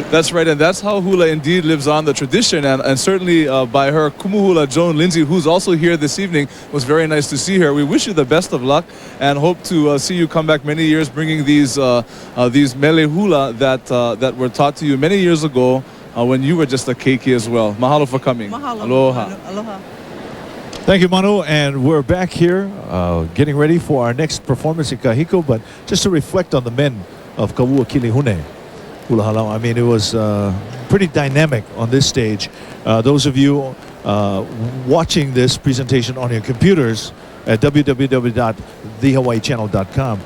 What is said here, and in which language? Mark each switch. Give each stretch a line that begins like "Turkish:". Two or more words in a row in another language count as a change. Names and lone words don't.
English: That's right, and that's how hula indeed lives on, the tradition, and certainly by her kumuhula, Joan Lindsay, who's also here this evening. It was very nice to see her. We wish you the best of luck and hope to see you come back many years bringing these
Hawaiian: mele hula
English: that were taught to you many years ago when you were just a keiki as well. Mahalo for coming.
Hawaiian: Mahalo. Aloha. Aloha.
English: Thank you, Manu. And we're back here getting ready for our next performance in Kahiko. But just to reflect on the men of Kawua Kilihune, Hula Halau, I mean, it was pretty dynamic on this stage. Those of you watching this presentation on your computers at www.thehawaiichannel.com.